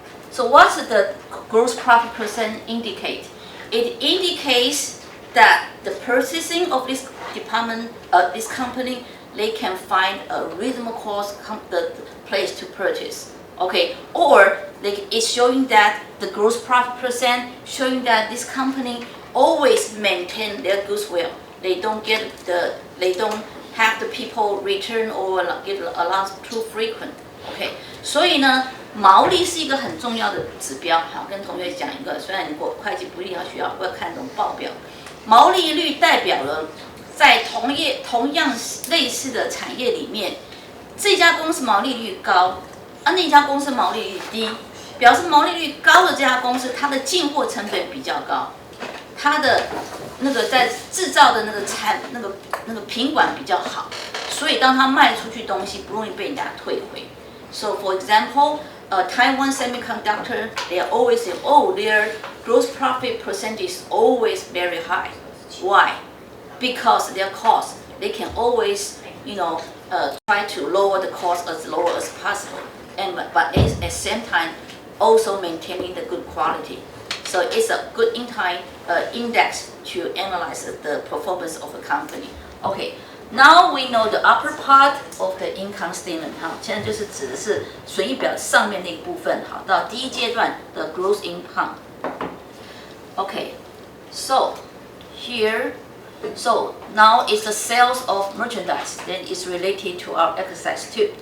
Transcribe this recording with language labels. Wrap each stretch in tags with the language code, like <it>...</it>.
<en>So what's the gross profit percent indicate? It indicates that the purchasing of this department, this company, they can find a reasonable cost the place to purchase. Okay, or it's showing that the gross profit percent showing that this company always maintain their goods well. They don't have the people return or get allowance too frequent.</en> <zh>Okay, 所以呢，毛利是一个很重要的指标。好，跟同学讲一个，虽然你会计不一定要学到，不要看懂报表。毛利率代表了在同样类似的产业里面，这家公司毛利率高，那家公司毛利率低，表示毛利率高的这家公司，它的进货成本比较高，它的那个在制造的那个品管比较好，所以当它卖出去东西不容易被人家退回。</zh> <en>So for example, Taiwan Semiconductor, they always say, oh, their gross profit percentage is always very high. Why? Because their cost, they can always, try to lower the cost as low as possible, but at the same time also maintaining the good quality. So it's a good index to analyze the performance of a company. Okay, now we know the upper part of the income statement.</en> <zh>好，现在就是指的是损益表上面那一部分。好，到第一阶段的 gross income.</zh> <en>Okay, so here. So now it's the sales of merchandise. Then it's related to our exercise 2.</en>